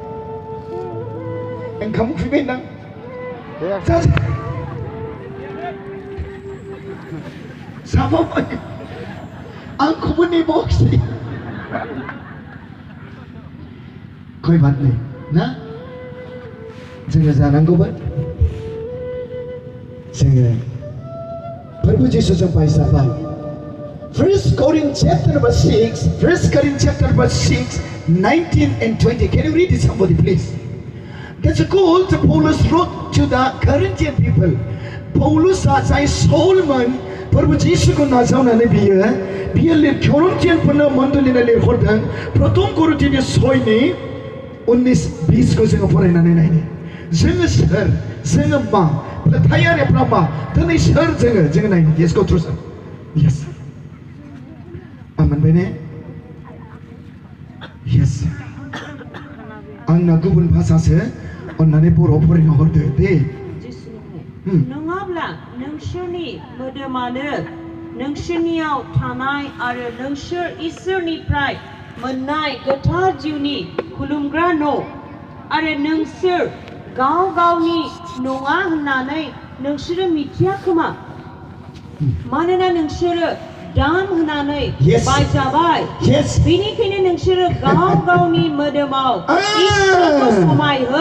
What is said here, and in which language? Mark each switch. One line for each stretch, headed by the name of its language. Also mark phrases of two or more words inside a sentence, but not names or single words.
Bodo: ओंखाम उखैबाय नों जाबाय आंखौबो नेबावाखिसै खय बादनि ना जोङो जानांगौबा जोङो प्रभु यीशु जों बायजाबाय 1
English: Corinthians chapter number
Bodo: 6 1
English: Corinthians chapter number 6 19 and 20 can you read it somebody please that's a call to Paulus wrote to the Corinthian people Paulus say Solomon
Bodo: प्रभु यीशु को नाजावनानै बियो Corinthianफोरनो मण्डलीनो लिरहरदों प्रथम करिन्थियानि 6 नि 19-20 को जोङो फरायनानै नायनि जोङो सोर जोङो मा फोथायारिफ्रा मा दिनै सोर जोङो नायनि
English: yes go through sir yes
Bodo: मोनबाय ने yes आंना गुबुन भाषासो अन्नानै बर' फरायना हरदो दे नङाब्ला नोंसोरनि मोदोमानो नोंसोरनियाव थानाय आरो नोंसोर इसोरनिफ्राय मोननाय गोथार जिउनि खुलुमग्रा न' आरो नोंसोर गाव गावनि नङा होननानै नोंसोरो मिथिया खोमा मानोना नोंसोरो दान होनानै बायजाबाय बेनिखायनो नोंसोरो गाव गावनि मोदोमाव इसोरखौ समायहो